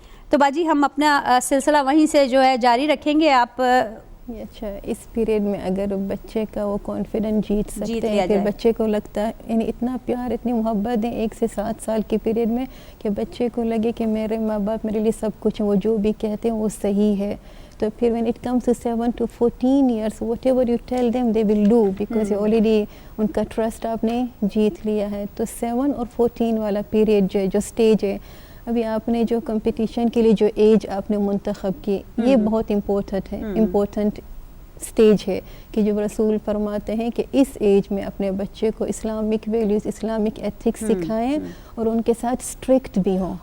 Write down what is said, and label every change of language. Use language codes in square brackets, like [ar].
[hi] तो बाजी हम अपना सिलसिला वहीं से जो है जारी रखेंगे। आप अच्छा, इस पीरियड में अगर बच्चे का वो कॉन्फिडेंस जीत सकते हैं, फिर बच्चे को लगता है यानी इतना प्यार, इतनी मोहब्बत दें 1 से 7 साल के पीरियड में कि बच्चे को लगे कि मेरे माँ बाप मेरे लिए सब कुछ है, वो जो भी कहते हैं वो सही है। [en] तो फिर when it comes to 7 to 14 years, whatever you tell them they will do because you already उनका trust आपने जीत लिया है। [hi] तो 7 और 14 वाला पीरियड जो स्टेज है, अभी आपने जो कंपटीशन के लिए जो एज आपने मुंतखब की, ये बहुत इम्पोर्टेंट स्टेज है कि जो रसूल फरमाते हैं कि इस एज में अपने बच्चे को इस्लामिक वैल्यूज़, इस्लामिक एथिक्स सिखाएं और उनके साथ स्ट्रिक्ट भी हों।